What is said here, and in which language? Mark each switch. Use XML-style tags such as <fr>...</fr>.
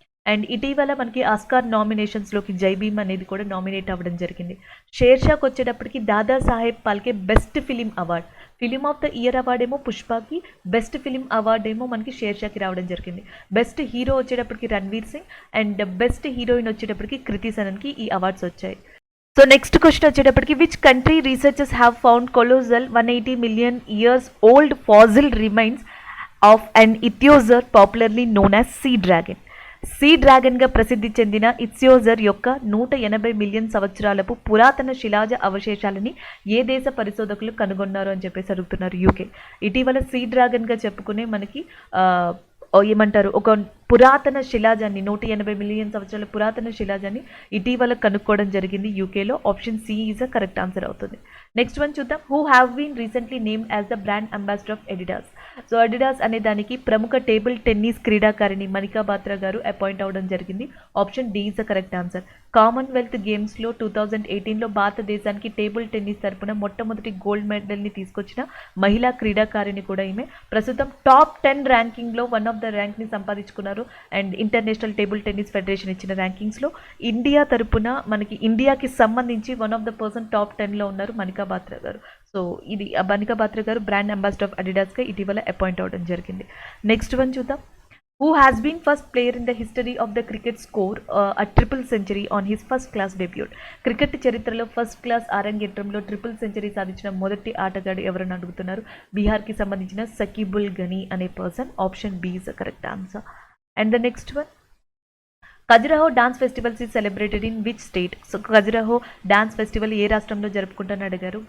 <te>And ఇటీవల మనకి Oscar నామినేషన్స్లోకి జై భీమ్ అనేది కూడా నామినేట్ అవ్వడం జరిగింది. షేర్షాకి వచ్చేటప్పటికి Dada Saheb Phalke best film award, film of the year award ఏమో పుష్పకి, బెస్ట్ ఫిలిం అవార్డ్ ఏమో మనకి షేర్షాకి రావడం జరిగింది. బెస్ట్ హీరో వచ్చేటప్పటికి Ranveer Singh and best heroine వచ్చేటప్పటికి కృతి సనన్కి ఈ అవార్డ్స్ వచ్చాయి.</te> <en>So next question వచ్చేటప్పటికి which country researchers have found colossal 180 million years old fossil remains of an ichthyosaur popularly known as sea dragon.</en> <te>See డ్రాగన్గా ప్రసిద్ధి చెందిన ఇథియోజర్ యొక్క 180 మిలియన్ సంవత్సరాలపు పురాతన శిలాజ అవశేషాలని ఏ దేశ పరిశోధకులు కనుగొన్నారు అని చెప్పేసి అడుగుతున్నారు. యూకే. ఇటీవల సీ డ్రాగన్గా చెప్పుకునే మనకి ఏమంటారు ఒక పురాతన శిలాజాన్ని 180 మిలియన్ సంవత్సరాల పురాతన శిలాజాన్ని ఇటీవల కనుక్కోవడం జరిగింది యూకేలో.</te> <en>option C is a correct answer</en> <te>అవుతుంది. నెక్స్ట్ వన్ చూద్దాం.</te> <en>Who have been recently named as the brand ambassador of Adidas.</en> <te>So Adidas అనే దానికి ప్రముఖ టేబుల్ టెన్నిస్ క్రీడాకారిణి మనికా బాత్రా గారు అపాయింట్ అవ్వడం జరిగింది.</te> <en>Option D is the correct answer.</en> <te>Commonwealth గేమ్స్లో 2018లో భారతదేశానికి టేబుల్ టెన్నిస్ తరపున మొట్టమొదటి గోల్డ్ మెడల్ని తీసుకొచ్చిన మహిళా క్రీడాకారిణి కూడా ఈమె. ప్రస్తుతం టాప్ 10 ర్యాంకింగ్లో వన్ ఆఫ్ ద ర్యాంక్ని సంపాదించుకున్నారు and international table tennis federation ఇచ్చిన ర్యాంకింగ్స్లో ఇండియా తరపున మనకి ఇండియాకి సంబంధించి one of the person top 10లో ఉన్నారు మనికా బాత్రా గారు. సో ఇది మనికా బాత్రా గారు బ్రాండ్ అంబాసిడర్ ఆఫ్ అడిడాస్గా ఇటీవల అపాయింట్ అవ్వడం జరిగింది. నెక్స్ట్ వన్ చూద్దాం.</te> <en>Who has been first player in the history of the cricket score a triple century on his first class debut?</en> <te>Cricket చరిత్రలో first class అరంగేట్రంలో triple century సాధించిన మొదటి ఆటగాడు ఎవరని అడుగుతున్నారు. బీహార్కి సంబంధించిన సకీబుల్ గనీ అనే person.</te> <en>Option B is the correct answer. And the next one, Khajuraho dance festivals is celebrated in which state.</en> <te>So Khajuraho dance festival ఏ రాష్ట్రంలో జరుపుకుంటారని అడిగారు.</te>